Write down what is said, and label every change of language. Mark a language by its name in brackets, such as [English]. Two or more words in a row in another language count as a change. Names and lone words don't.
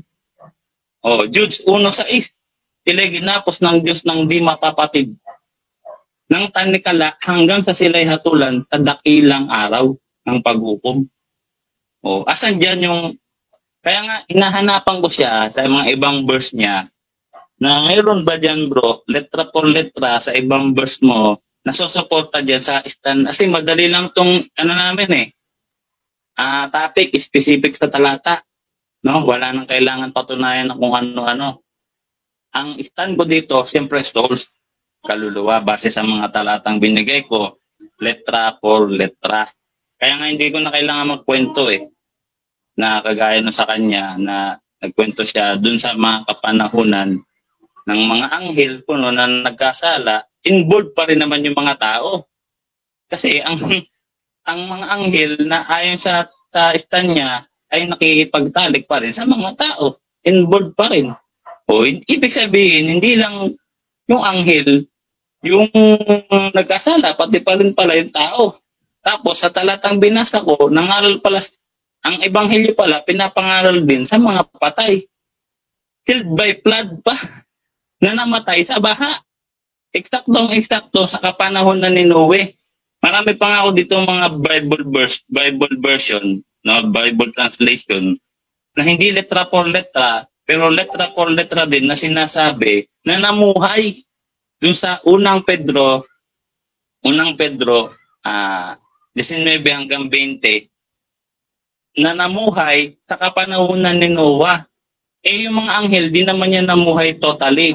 [Filipino] O, Jude 1:6, sila'y ginapos ng Diyos ng di mapapatid ng tanikala hanggang sa sila'y hatulan sa dakilang araw ng paghukom. O, asan dyan yung, kaya nga hinahanapan ko siya sa mga ibang verse niya na mayroon ba dyan bro, letra por letra sa ibang verse mo na susuporta dyan sa stand. Kasi madali lang tong namin topic specific sa talata. No? Wala nang kailangan patunayan na kung ano-ano. Ang stand ko dito, siyempre souls, kaluluwa, base sa mga talatang binigay ko, letra por letra. Kaya nga hindi ko na kailangan magkwento na kagaya no sa kanya na nagkwento siya dun sa mga kapanahunan ng mga anghel kuno na nagkasala, involved pa rin naman yung mga tao. Kasi ang mga anghel na ayon sa stand niya ay nakikipagtalik pa rin sa mga tao. Involved pa rin. O, ibig sabihin, hindi lang yung anghel yung nagkasala, pati pa rin pala yung tao. Tapos sa talatang binasa ko, nangaral pala, ang ebanghelyo pala, pinapangaral din sa mga patay. [English] Killed by flood [Filipino] pa, na namatay sa baha. Eksaktong-eksakto sa kapanahon na ni Noe. Marami pa nga ako dito mga Bible version, no, Bible translation, na hindi letra por letra, pero letra por letra din na sinasabi na namuhay dun sa unang Pedro 19 hanggang 20, na namuhay sa kapanahunan ni Noah. Yung mga anghel, di naman yan namuhay totally.